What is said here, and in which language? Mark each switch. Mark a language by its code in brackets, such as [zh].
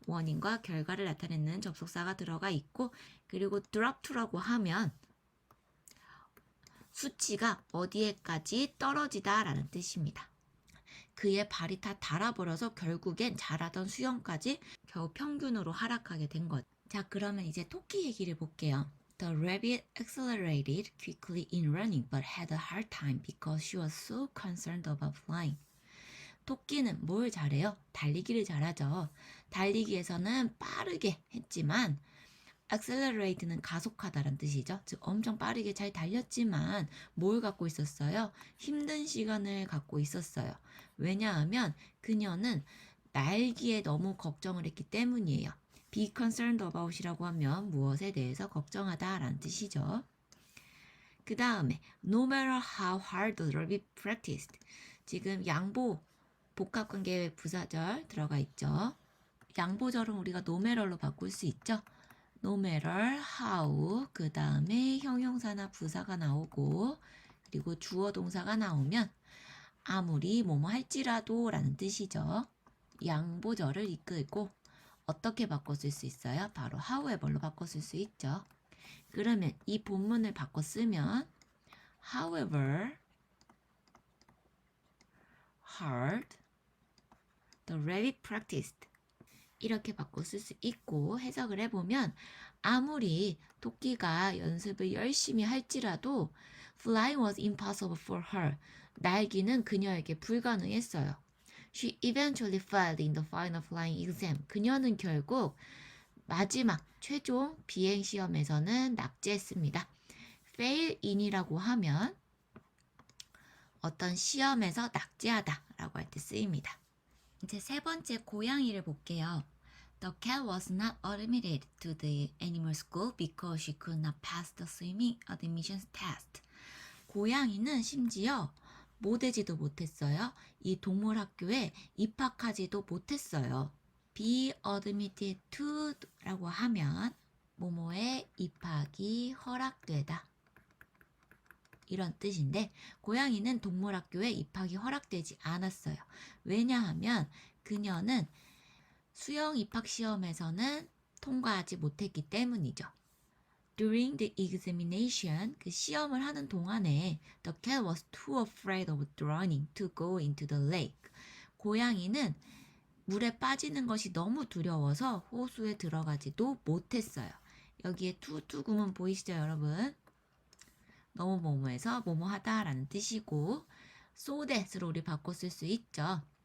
[ko] 원인과 결과를 나타내는 접속사가 들어가 있고, 그리고 [en] drop to [ko] 라고 하면 수치가 어디에까지 떨어지다 라는 뜻입니다. 그의 발이 다 닳아버려서 결국엔 잘하던 수영까지 겨우 평균으로 하락하게 된 것. 자, 그러면 이제 토끼 얘기를 볼게요. [en] The rabbit accelerated quickly in running but had a hard time because she was so concerned about flying. [ko] 토끼는 뭘 잘해요? 달리기를 잘하죠. 달리기에서는 빠르게 했지만 accelerate는 가속하다란 뜻이죠. 즉 엄청 빠르게 잘 달렸지만 뭘 갖고 있었어요? 힘든 시간을 갖고 있었어요. 왜냐하면 그녀는 날기에 너무 걱정을 했기 때문이에요. [en] Be concerned about [ko] 이라고 하면 무엇에 대해서 걱정하다라는 뜻이죠. [en] 그 다음에 no matter how hard the rabbit practiced. [ko] 지금 양보 복합관계 부사절 들어가 있죠. 양보절은 우리가 no matter로 바꿀 수 있죠. [en] no matter how [ko] 그 다음에 형용사나 부사가 나오고 그리고 주어 동사가 나오면 아무리 뭐뭐 할지라도 라는 뜻이죠. 양보절을 이끌고 어떻게 바꿔 쓸 수 있어요? 바로 however로 바꿔 쓸 수 있죠. 그러면 이 본문을 바꿔 쓰면 [en] however hard the rabbit practiced [ko] 이렇게 바꿔 쓸 수 있고 해석을 해보면 아무리 토끼가 연습을 열심히 할지라도 [en] flying was impossible for her. [ko] 날기는 그녀에게 불가능했어요. [en] She eventually failed in the final flying exam. [ko] 그녀는 결국 마지막 최종 비행 시험에서는 낙제했습니다. fail in이라고 하면 어떤 시험에서 낙제하다 라고 할 때 쓰입니다. 이제 세 번째 고양이를 볼게요. [en] The cat was not admitted to the animal school because she could not pass the swimming admissions test. [ko] 고양이는 심지어 못되지도 못했어요. 이 동물 학교에 입학하지도 못했어요. [en] Be admitted to [ko] 라고 하면 뭐뭐에 입학이 허락되다. 이런 뜻인데 고양이는 동물학교에 입학이 허락되지 않았어요. 왜냐하면 그녀는 수영 입학 시험에서는 통과하지 못했기 때문이죠. [en] During the examination, [ko] 그 시험을 하는 동안에 [en] the cat was too afraid of drowning to go into the lake. [ko] 고양이는 물에 빠지는 것이 너무 두려워서 호수에 들어가지도 못했어요. 여기에 to 구문 보이시죠, 여러분? 너무 뭐뭐해서 뭐뭐하다 라는 뜻이고 [en] so that [ko] 으로 우리 바꿔 쓸 수 있죠.